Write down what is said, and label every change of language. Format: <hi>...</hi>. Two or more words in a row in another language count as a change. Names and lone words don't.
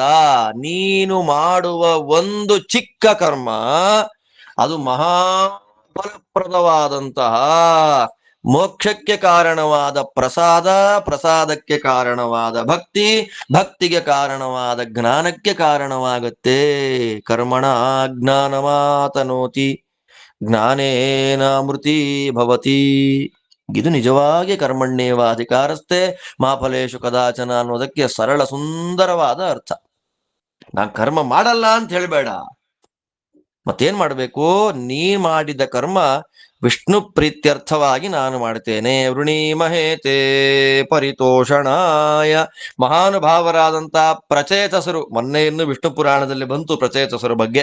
<kn>ನೀನು ಮಾಡುವ ಒಂದು ಚಿಕ್ಕ ಕರ್ಮ ಅದು ಮಹಾಫಲಪ್ರದವಾದಂತಹ ಮೋಕ್ಷಕ್ಕೆ ಕಾರಣವಾದ ಪ್ರಸಾದ, ಪ್ರಸಾದಕ್ಕೆ ಕಾರಣವಾದ ಭಕ್ತಿ, ಭಕ್ತಿಗೆ ಕಾರಣವಾದ ಜ್ಞಾನಕ್ಕೆ ಕಾರಣವಾಗುತ್ತೆ.</kn> <sa>ಕರ್ಮಣ ಜ್ಞಾನಮಾತನೋತಿ ಜ್ಞಾನೇನಾಮೃತಿ ಭವತಿ.</sa> <kn>ಇದು ನಿಜವಾಗಿ</kn> <sa>ಕರ್ಮಣ್ಯೇವ ಅಧಿಕಾರಸ್ಥೆ ಮಾ ಫಲೇಶು ಕದಾಚನ</sa> <kn>ಅನ್ನೋದಕ್ಕೆ ಸರಳ ಸುಂದರವಾದ ಅರ್ಥ. ನಾನ್ ಕರ್ಮ ಮಾಡಲ್ಲ ಅಂತ ಹೇಳ್ಬೇಡ. ಮತ್ತೇನ್ ಮಾಡ್ಬೇಕು, ನೀ ಮಾಡಿದ ಕರ್ಮ ವಿಷ್ಣು ಪ್ರೀತ್ಯರ್ಥವಾಗಿ ನಾನು ಮಾಡ್ತೇನೆ.</kn> <sa>ವೃಣೀಮಹೇತೆ ಪರಿತೋಷಣಾಯ.</sa> <kn>ಮಹಾನುಭಾವರಾದಂತಹ ಪ್ರಚೇತಸರು, ಮೊನ್ನೆ ಇನ್ನು ವಿಷ್ಣು ಪುರಾಣದಲ್ಲಿ ಬಂತು ಪ್ರಚೇತಸರ ಬಗ್ಗೆ.</kn>